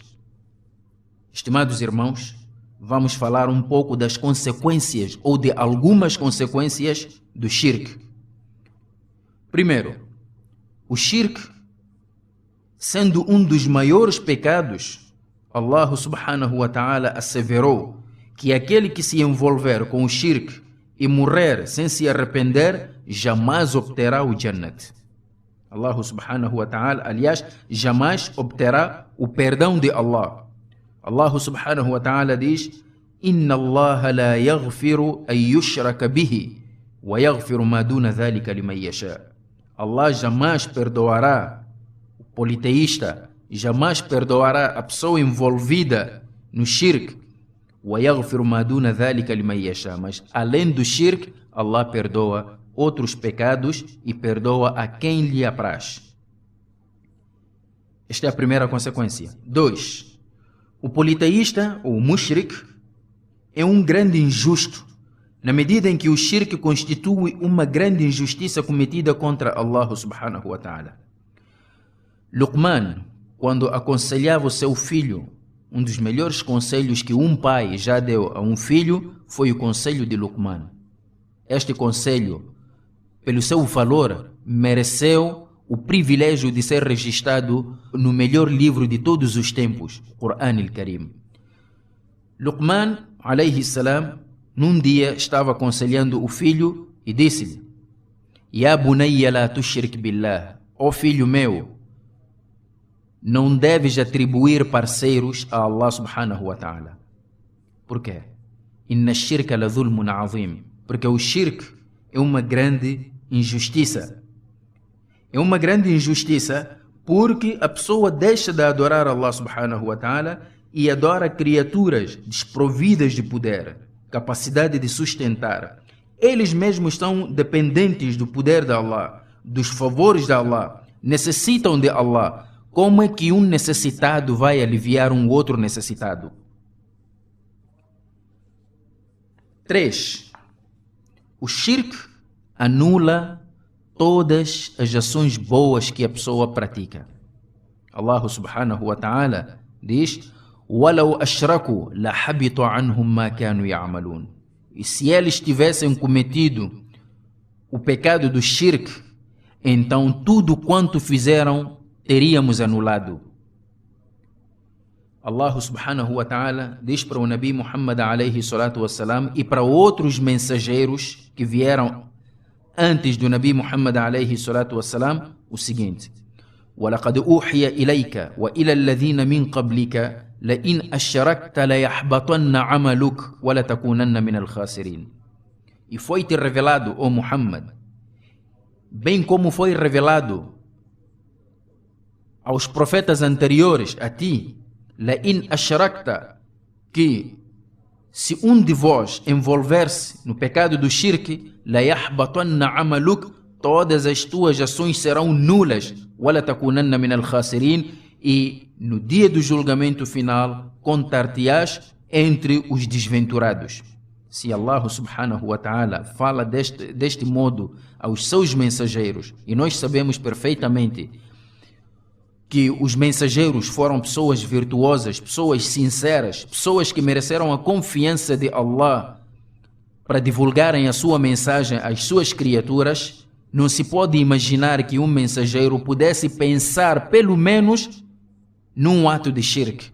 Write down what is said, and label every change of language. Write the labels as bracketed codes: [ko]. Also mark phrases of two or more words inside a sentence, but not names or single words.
[pt] Estimados irmãos, vamos falar um pouco das consequências ou de algumas consequências do shirk. Primeiro, o shirk, sendo um dos maiores pecados, [ar] الله سبحانه وتعالى [pt] asseverou que aquele que se envolver com o shirk e morrer sem se arrepender, jamais obterá o Jannat. [ar] الله سبحانه وتعالى, [pt] aliás, jamais obterá o perdão de Allah. [ar] الله سبحانه وتعالى diz: إن الله لا يغفر أن يشرك به ويغفر ما دون ذلك لمن يشاء. [pt] Allah jamais perdoará o politeísta, jamais perdoará a pessoa envolvida no shirk. [ar] ويغفر ما دون ذلك لمن يشاء. [pt] Mas além do shirk, Allah perdoa outros pecados e perdoa a quem lhe apraz. Esta é a primeira consequência. 2. O politeísta, ou mushrik, é um grande injusto, na medida em que o shirk constitui uma grande injustiça cometida contra [ar] الله سبحانه وتعالى. [pt] Luqman, quando aconselhava o seu filho, um dos melhores conselhos que um pai já deu a um filho foi o conselho de Luqman. Este conselho, pelo seu valor, mereceu o privilégio de ser registrado no melhor livro de todos os tempos, o Quran al-Karim. [ar] Luqman, عليه السلام, [pt] num dia estava aconselhando o filho e disse-lhe: [ar] يا بني لا تشرك بالله, [pt] ó filho meu, não deves atribuir parceiros a [ar] الله سبحانه وتعالى. [pt] Por quê? [ar] إن الشرك لظلم عظيم. [pt] Porque o shirk é uma grande injustiça. É uma grande injustiça porque a pessoa deixa de adorar [ar] الله سبحانه وتعالى [pt] e adora criaturas desprovidas de poder, capacidade de sustentar. Eles mesmos estão dependentes do poder de Allah, dos favores de Allah, necessitam de Allah. Como é que um necessitado vai aliviar um outro necessitado? 3. O shirk anula todas as ações boas que a pessoa pratica. [ar] الله سبحانه وتعالى diz: وَلَوْ أَشْرَكُوا لَحَبِطَ عَنْهُمْ مَا كَانُوا يَعْمَلُونَ. [pt] E se eles tivessem cometido o pecado do shirk, então tudo quanto fizeram teríamos anulado. [ar] الله سبحانه وتعالى [pt] diz para o Nabi Muhammad [ar] عليه الصلاة والسلام [pt] e para outros mensageiros que vieram antes do Nabi Muhammad [ar] عليه الصلاة والسلام [pt] o seguinte: [ar] وَلَقَدْ أُوحِيَ إِلَيْكَ وَإِلَى الَّذِينَ مِنْ قَبْلِكَ لَإِنْ أَشْرَكْتَ لَيَحْبَطَنَّ عَمَلُكَ وَلَتَكُونَنَّ مِنَ الْخَاسِرِينَ. [pt] E foi-te revelado, ó Muhammad, bem como foi revelado aos profetas anteriores a ti, [ar] لَإِنْ أَشْرَكْتَ, [pt] que se um de vós envolver-se no pecado do shirk, [ar] لَيَحْبَطَنَّ عَمَلُكَ, [pt] todas as tuas ações serão nulas, [ar] وَلَتَكُونَنَّ مِنَ الْخَاسِرِينَ, [pt] e no dia do julgamento final contar-te-ás entre os desventurados. Se [ar] الله سبحانه وتعالى [pt] fala deste modo aos seus mensageiros, e nós sabemos perfeitamente que os mensageiros foram pessoas virtuosas, pessoas sinceras, pessoas que mereceram a confiança de Allah para divulgarem a sua mensagem às suas criaturas, não se pode imaginar que um mensageiro pudesse pensar pelo menos num ato de shirk.